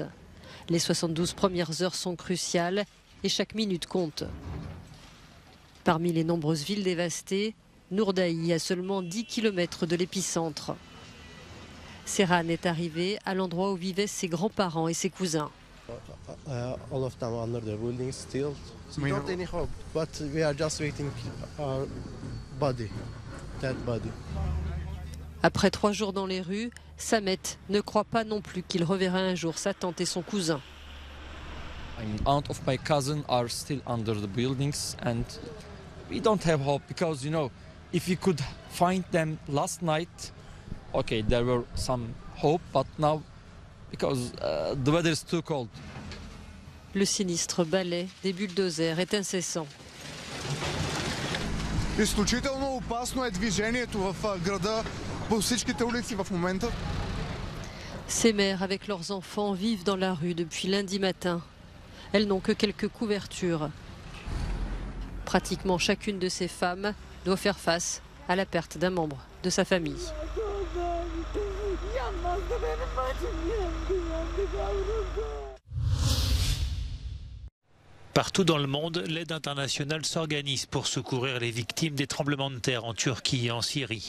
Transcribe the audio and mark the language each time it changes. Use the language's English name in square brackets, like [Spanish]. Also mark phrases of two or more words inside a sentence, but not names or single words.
[French] Les 72 premières heures sont cruciales et chaque minute compte. Parmi les nombreuses villes dévastées, Nourdaï, à seulement 10 km de l'épicentre. Serhan est arrivé à l'endroit où vivaient ses grands-parents et ses cousins. [English] All of them under the building still. Not any hope, but we are just waiting our body, dead body. [French] Après 3 jours dans les rues, Samet ne croit pas non plus qu'il reverra un jour sa tante et son cousin. [English] Aunt of my cousin are still under the buildings and we don't have hope because, you know, if we could find them last night, okay, there were some hope, but now because the weather is too cold. [French] Le sinistre balai des bulldozers est incessant. [Bulgarian] Изключително опасно е движението в града по всичките улици в момента. [French] Ces mères avec leurs enfants vivent dans la rue depuis lundi matin. Elles n'ont que quelques couvertures. Pratiquement chacune de ces femmes doit faire face à la perte d'un membre de sa famille. Partout dans le monde, l'aide internationale s'organise pour secourir les victimes des tremblements de terre en Turquie et en Syrie.